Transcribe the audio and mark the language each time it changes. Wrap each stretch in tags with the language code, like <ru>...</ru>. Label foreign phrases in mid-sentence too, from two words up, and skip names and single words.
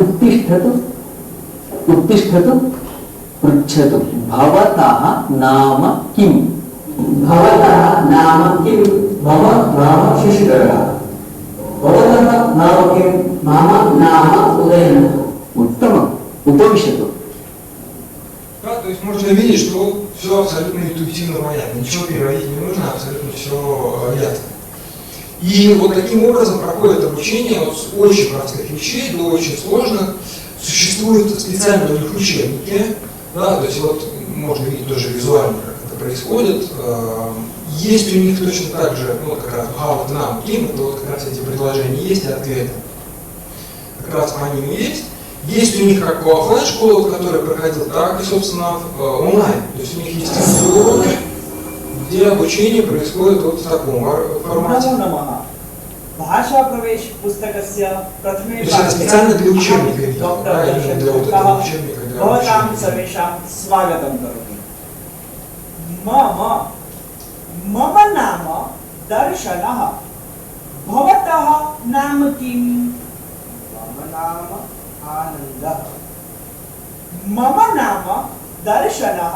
<sa>उत्तिष्ठतु उत्तिष्ठतु पृच्छतु। भवतः नाम किं? भवतः नाम किं? मम नाम शशिधरः। भवतः नाम किं? मम नाम उदयनः। उत्तमम्। उपविशतु।</sa> <ru>Да, то есть можно видеть, что все абсолютно интуитивно понятно, ничего переводить не нужно, абсолютно все ясно. И вот таким образом проходит обучение вот с очень простых вещей до очень сложных. Существуют специальные у них учебники, да, то есть вот можно видеть тоже визуально, как это происходит. Есть у них точно так же, ну вот как раз how, нам, ким, это вот как раз эти предложения есть и ответы. Как раз по ним и есть. Есть у них как у офлайн школы, в которой проходил, так и, собственно, онлайн. То есть у них есть уроки, где обучение происходит вот в таком формате.</ru> <sa>भाषा प्रवेश पुस्तकस्य प्रथमे</sa> <ru>पाठे специально для учебника, да, именно для вот этого учебника.</ru> <sa>भवतां सर्वेषां स्वागतं करोमि। मम नाम दर्शनः। भवतः नाम किं? मम नाम आनन्दः। मम नाम दर्शनः।</sa>